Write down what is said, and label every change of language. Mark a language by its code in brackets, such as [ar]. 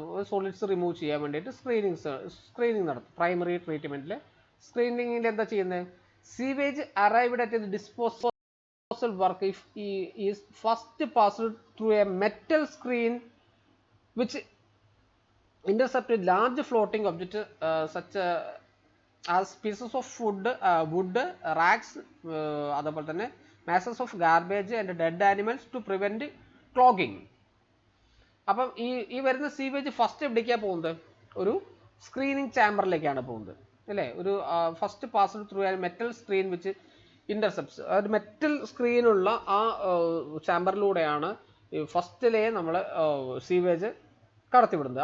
[ml] Solids remove ചെയ്യാൻ വേണ്ടിയിട്ട് screening നടത്തും. പ്രൈമറി ട്രീറ്റ്മെൻറ്റിൽ സ്ക്രീനിങ്ങിൽ എന്താ ചെയ്യുന്നത്? [en] sewage arrived at the disposal work if is first passed through a metal screen which intercepted large floating objects such as pieces of wood, rags, [ml] അതേപോലെ തന്നെ [en] masses of garbage and dead animals to prevent clogging. [ml] അപ്പം ഈ വരുന്ന sewage first എവിടേക്കാണ് പോകുന്നത്? ഒരു screening ചാമ്പറിലേക്കാണ് പോകുന്നത് അല്ലേ. ഒരു [en] first passed through a metal screen which intercepts, [ml] ഒരു മെറ്റൽ സ്ക്രീനുള്ള ആ ചാമ്പറിലൂടെയാണ് ഫസ്റ്റിലെ നമ്മൾ സീവേജ് കടത്തിവിടുന്നത്.